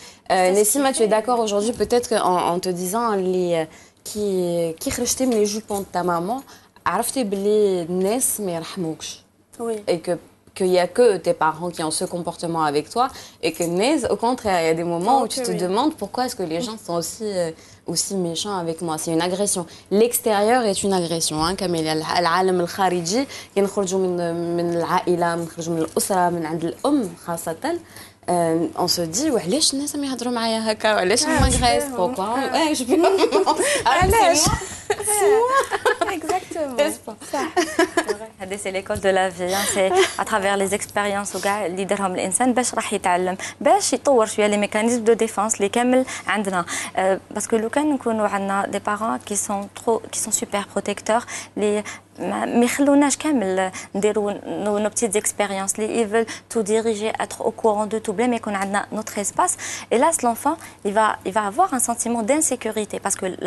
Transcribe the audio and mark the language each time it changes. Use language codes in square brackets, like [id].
[fr] Nessima, tu es d'accord aujourd'hui peut-être en te disant qui rejetaient les jupons de ta maman, [ar] عرفتي بلي الناس ما يرحموكش. [fr] Oui. Et qu'il n'y a que tes parents qui ont ce comportement avec toi et que au contraire, il y a des moments où tu te demandes pourquoi est-ce que les gens sont aussi méchants avec moi. C'est une agression. L'extérieur est une agression, hein, Camélia. [ar] العالم الخارجي ينخرجوا من العائلة، ينخرجوا من الأسرة، من عند الأم خاصة. [fr] On se dit [ar] وعلاش الناس ما يهضروا معايا هكا وعلاش ما [fr] m'agressent pourquoi je peux [ar] علاش exactement [fr] c'est l'école de la vie. C'est à travers les expériences [ar] اللي يديرهم الانسان باش راح يتعلم باش يطور شويه [fr] les mécanismes de défense [ar] اللي كامل عندنا [fr] parce que [ar] لو كان نكونوا عندنا [fr] des parents qui sont super protecteurs les [ar] ما يخلوناش كامل نديروا [fr] nos petites expériences ils veulent tout diriger être au courant de tout blême et qu'on a notre espace et là l'enfant il va avoir un sentiment d'insécurité parce que